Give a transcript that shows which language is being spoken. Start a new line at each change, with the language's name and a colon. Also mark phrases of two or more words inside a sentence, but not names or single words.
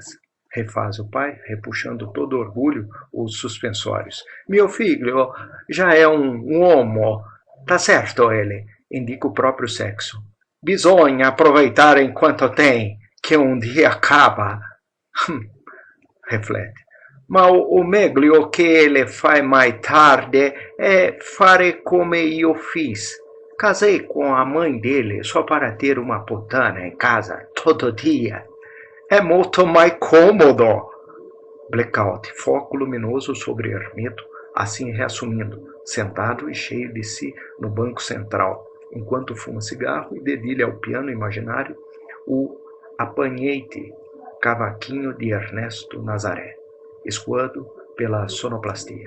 Portuguese: Refaz o pai, repuxando todo orgulho os suspensórios. Meu filho já é um homo. Tá certo ele, indica o próprio sexo. Bisogna aproveitar enquanto tem, que um dia acaba. Reflete.
Italian: Ma o meglio che
Portuguese: ele faz mais tarde é
Italian: fare come
Portuguese: eu fiz. Casei com a mãe dele só para ter uma putana em casa todo dia. É muito mais cômodo. Blackout, foco luminoso sobre Hermeto, assim reassumindo, sentado e cheio de si no banco central, enquanto fuma cigarro e dedilha ao piano imaginário o apanhete cavaquinho de Ernesto Nazaré, escoando pela sonoplastia.